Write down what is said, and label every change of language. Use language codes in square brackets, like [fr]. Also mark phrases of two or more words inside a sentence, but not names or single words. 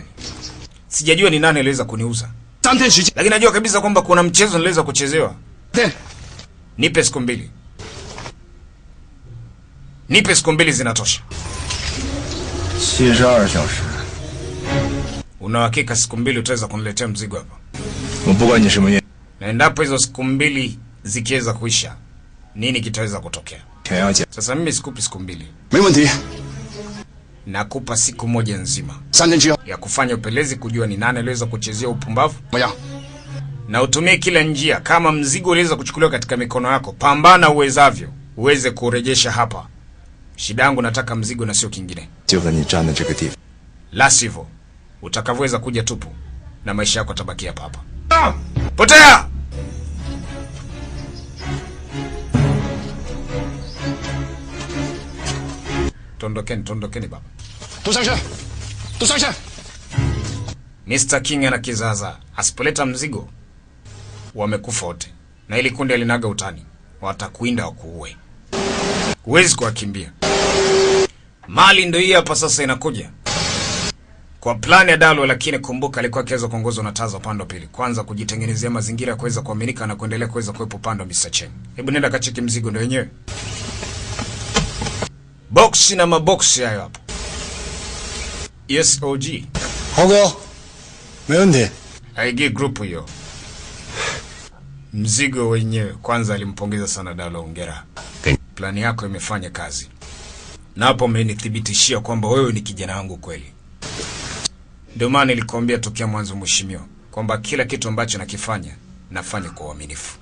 [sw] Sijajua ni nani aliweza kuniuza. Lakini najua kabisa kwamba kuna mchezo niliweza kuchezewa. Nipe siku 2. Nipe siku 2 zinatosha. [zh] 72 小时. [sw] Una hakika siku 2 utaweza kuniletea mzigo hapa? [zh] 我不管你什么原因. [sw] Na endapo hizo siku 2 zikiweza kuisha, nini kitaweza kutokea? Sasa mimi sikupi siku 2. [zh] 没问题. [sw] Nakupa siku 1 nzima [zh] 3 天之后 [sw] ya kufanya upelezi, kujua ni nani aliweza kuchezea upumbavu. [zh] 怎么样? [sw] Na utumie kila njia. Kama mzigo uliweza kuchukuliwa katika mikono yako, pambana uwezavyo uweze kurejesha hapa. Shida yangu nataka mzigo na sio kingine. [zh] 就在你站的这个地方. [sw] La sivyo utakavyoweza kuja tupu na maisha yako tabaki hapa hapa. Potea! Tondokeni baba. [zh] 都上车. [sw] Mr. King ana kizaza. Asipoleta mzigo wamekufa wote. Na ili kundi alinaga utani. Watakuinda wakuue. Huwezi kuwakimbia. Mali ndio hii hapa sasa inakuja. Kwa plani ya Dalo, lakini kumbuka alikuwa akiweza kuongozwa na Taza upande wa pili. Kwanza kujitengenezea mazingira ya kuweza kuaminika na kuendelea kuweza kuwepo upande wa Mr. Chen. Hebu nenda kacheki mzigo ndio wenyewe. Box na maboksi hayo hapo. [en] Yes OG. [sw] Hongo. [zh] 没问题. [sw] IG group hiyo. Mzigo wenyewe. Kwanza alimpongeza sana Dalo, hongera. Plani yako imefanya kazi. Na hapo umenithibitishia kwamba wewe ni kijana wangu kweli. Ndio maana nilikwambia tokea mwanzo mheshimiwa kwamba kila kitu ambacho nakifanya nafanya kwa uaminifu.